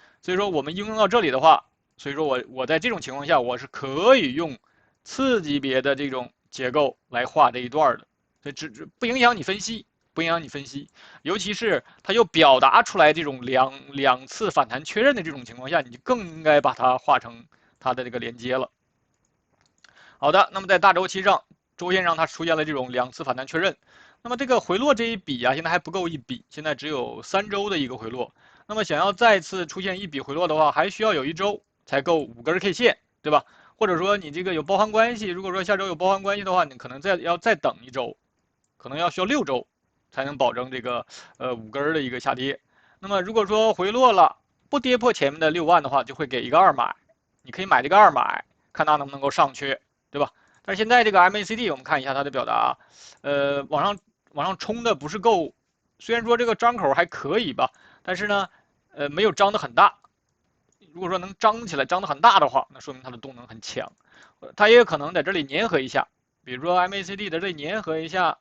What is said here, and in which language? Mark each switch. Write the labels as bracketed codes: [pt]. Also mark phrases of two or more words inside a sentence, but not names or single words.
[zh] 所以說我們應用到這裡的話，所以說我在這種情況下我是可以用次級別的這種結構來畫這一段的，所以不影響你分析。不影響你分析，尤其是它又表達出來這種兩次反彈確認的這種情況下，你就更應該把它畫成它的這個連接了。好的，那麼在大周期上，周線上它出现了這種2次反彈確認，那麼這個回落這一筆啊，現在還不夠一筆，現在只有3周的一個回落。那麼想要再次出現一筆回落的話，還需要有1周才夠5根 K 線，對吧？或者說你這個有包含關係，如果說下周有包含關係的話，你可能要再等1周，可能要需要6周。才能保證這個5根的一個下跌。那麼如果說回落了不跌破前面的6萬的話，就會給一個2買，你可以買這個2 買，看它能不能夠上去，對吧？但是現在這個 MACD 我們看一下它的表達，往上衝的不是夠，雖然說這個張口還可以吧，但是呢，沒有張得很大。如果說能張起來，張得很大的話，那說明它的動能很強，它也有可能在這裡粘合一下，比如說 MACD 在這裡粘合一下。